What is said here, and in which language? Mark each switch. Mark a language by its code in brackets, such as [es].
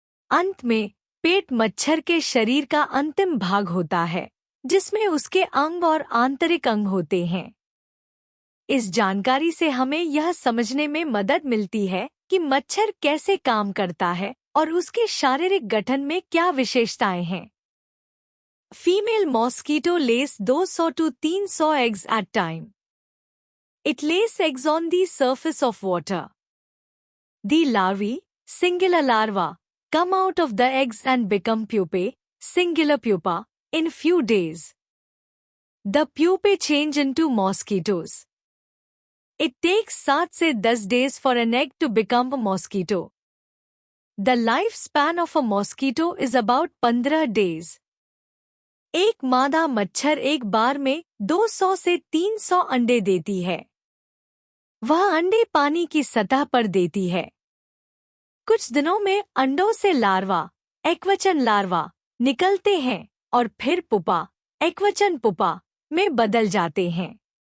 [hi] अंत में पेट मच्छर के शरीर का अंतिम भाग होता है, जिसमें उसके अंग और आंतरिक अंग होते हैं। इस जानकारी से हमें यह समझने में मदद मिलती है कि मच्छर कैसे काम करता है और उसके शारीरिक गठन में क्या विशेषताएं हैं। [en] Female mosquito lays 200 to 300 eggs at time. It lays eggs on the surface of water. The larvae, singular larva, come out of the eggs and become pupae, singular pupa, in few days. The pupae change into mosquitoes. It takes 7 [hi] से [en] 10 days for an egg to become a mosquito. The lifespan of a mosquito is about 15 days. [hi] एक मादा मच्छर एक बार में 200 से 300 अंडे देती है। वह अंडे पानी की सतह पर देती है। कुछ दिनों में अंडों से लार्वा, एकवचन लार्वा, निकलते हैं और फिर पुपा, एकवचन पुपा, में बदल जाते हैं।